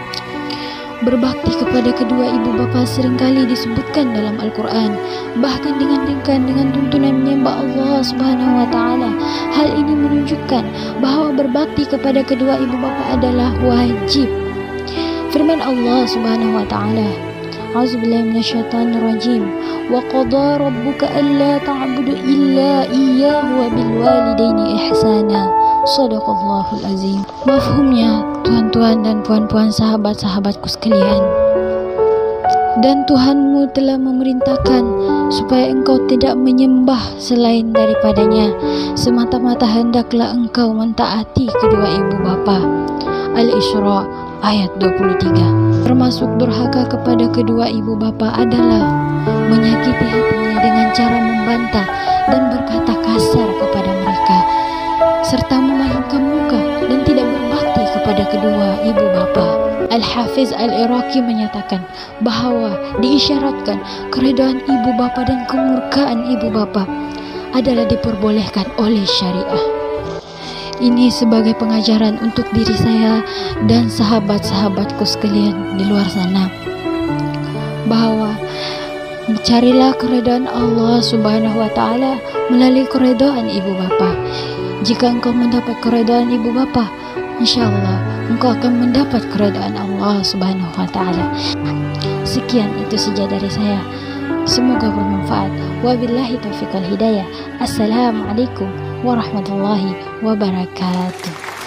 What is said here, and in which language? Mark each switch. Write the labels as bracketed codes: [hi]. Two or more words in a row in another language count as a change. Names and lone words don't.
[ms] Berbakti kepada kedua ibu bapa seringkali disebutkan dalam Al-Quran, bahkan dengan tuntunan menyembah Allah [ar] سبحانه وتعالى. [ms] Hal ini menunjukkan bahwa berbakti kepada kedua ibu bapa adalah wajib. [ar] Firman Allah سبحانه وتعالى أعوذ بالله من الشيطان الرجيم. وقضى ربك ألا تعبدوا إلا إياه وبالوالدين إحسانا. صدق الله العظيم. [ms] Mafhumnya, tuan-tuan dan puan-puan, sahabat-sahabatku sekalian, dan Tuhanmu telah memerintahkan supaya engkau tidak menyembah selain daripadanya, semata-mata hendaklah engkau mentaati kedua ibu bapa. Al-Isra ayat 23. Termasuk durhaka kepada kedua ibu bapa adalah menyakiti hatinya dengan cara membantah dan berkata kasar kepada mereka, serta memalingkan muka dan tidak berbakti kepada kedua ibu bapa. Al-Hafiz Al-Iraqi menyatakan bahawa diisyaratkan keredaan ibu bapa dan kemurkaan ibu bapa adalah diperbolehkan oleh syariah. Ini sebagai pengajaran untuk diri saya dan sahabat-sahabatku sekalian di luar sana, bahawa carilah keredaan Allah [ar] سبحانه وتعالى [ms] melalui keredaan ibu bapa. Jika engkau mendapat keredaan ibu bapa, insyaallah engkau akan mendapat keredaan Allah [ar] سبحانه وتعالى. [ms] Sekian itu saja dari saya. Semoga bermanfaat. [ar] وبالله التوفيق والهداية. السلام عليكم ورحمة الله وبركاته.